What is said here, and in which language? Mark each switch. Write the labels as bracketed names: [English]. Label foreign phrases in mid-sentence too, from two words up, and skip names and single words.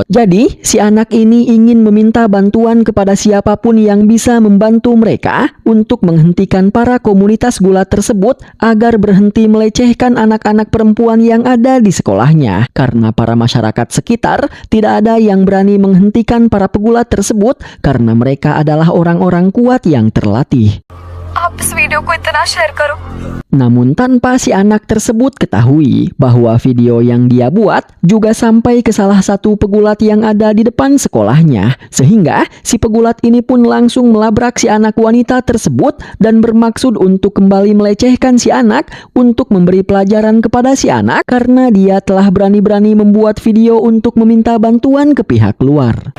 [Indonesian] Jadi, si anak ini ingin meminta bantuan kepada siapapun yang bisa membantu mereka untuk menghentikan para komunitas gulat tersebut agar berhenti melecehkan anak-anak perempuan yang ada di sekolahnya. Karena para masyarakat sekitar tidak ada yang berani menghentikan para pegulat tersebut karena mereka adalah orang-orang kuat yang terlatih. [Hindi] आप इस वीडियो को इतना शेयर करो. [Indonesian] Namun tanpa si anak tersebut ketahui bahwa video yang dia buat juga sampai ke salah satu pegulat yang ada di depan sekolahnya. Sehingga si pegulat ini pun langsung melabrak si anak wanita tersebut dan bermaksud untuk kembali melecehkan si anak untuk memberi pelajaran kepada si anak karena dia telah berani-berani membuat video untuk meminta bantuan ke pihak luar.